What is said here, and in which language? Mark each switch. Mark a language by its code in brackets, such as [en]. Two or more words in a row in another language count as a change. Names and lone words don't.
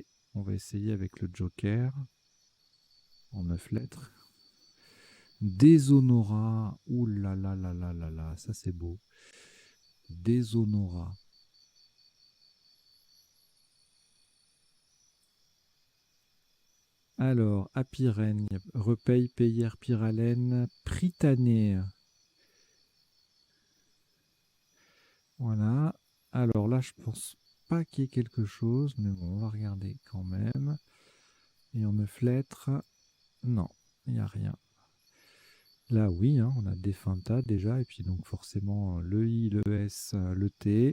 [fr] On va essayer avec le Joker en 9 lettres. Déshonora. Ouh là là là là là là, ça c'est beau. Déshonora. Alors, apirène, repaye, payère, pyralène, pritané. Voilà. Alors là, je pense pas qu'il y ait quelque chose, mais bon, on va regarder quand même. Et en 9 lettres, non, il n'y a rien. Là, oui, hein, on a Definta déjà, et puis donc forcément le I, le S, le T.